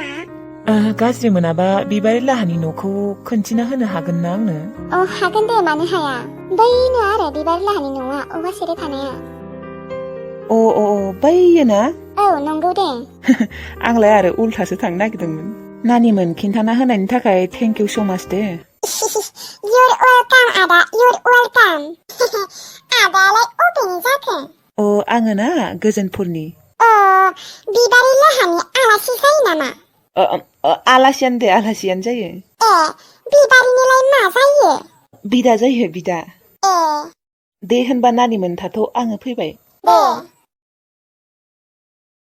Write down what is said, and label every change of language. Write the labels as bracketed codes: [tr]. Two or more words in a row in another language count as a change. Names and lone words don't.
[brx] गाज्रि मोनाबा बिबारि लाहानि न'खौ खोन्थिना होनो हागोन ना आंनो हागोन दे मानो हाया बैनो आरो बिबारि लाहानि न'आ औवा सेरे थानाया बैयो ना नंगौ दे आंलाय आरो उल्थासो थांनो नागिरदोंमोन नानिमोन खिन्थाना होनायनि थाखाय [en] thank you so much [brx] दे [en] You're welcome, Ada. You're welcome. [brx] आदायालाय अबेनि जाखो आङो ना गोजोनपुरनि बिबारि लाहानि आलासि जायो नामा आलासियानो दे आलासियानो जायो बिबारिनिलाय मा जायो बिदा जायो बिदा दे होनबा नानिमोन थाथ' आङो फैबाय